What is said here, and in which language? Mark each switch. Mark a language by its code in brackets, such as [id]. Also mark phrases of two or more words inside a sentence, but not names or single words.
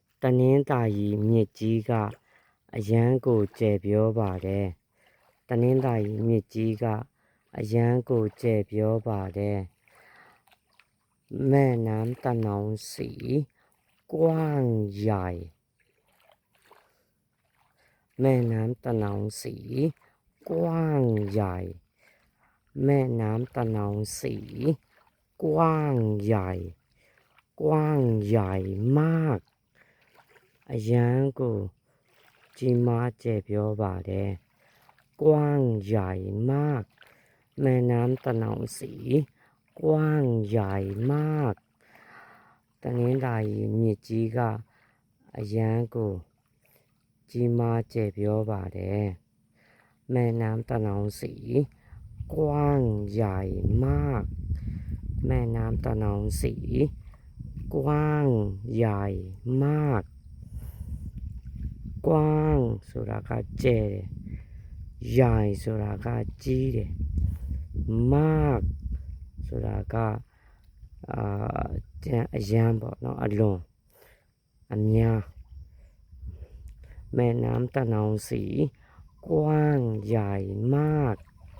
[my] တနင်္သာရီမြစ်ကြီးကအရန်ကိုကျယ်ပြောပါတယ်တနင်္သာရီမြစ်ကြီးကအရန်ကိုကျယ်ပြောပါတယ် [th] แม่น้ำตะนองสีกว้างใหญ่ แม่น้ำตะนองสีกว้างใหญ่แม่น้ำตะนองสีกว้างใหญ่กว้างใหญ่มาก [my] အရန်ကိုကြီးမား ကျယ်ပြောပါတယ် [th] กว้างใหญ่มากแม่น้ำตะนองสีกว้างใหญ่มากတန [my] င်္သာရီမြစ်ကြီးကအရန်ကိုကြီးမားကျယ်ပြောပါတယ် [th] แม่น้ำตะนองสีกว้างใหญ่มากแม่ น้ำตะนองสีกว้างใหญ่มากกว้าง [my] ဆိုတာကကျယ်တယ် [th] ใหญ่ [my] ဆိုတာကကြီးတယ် [th] มาก [my] ဆိုတာကအရန်ပေါ့เนาะအလွန်အများ [th] แม่น้ำตะนองสีกว้างใหญ่มาก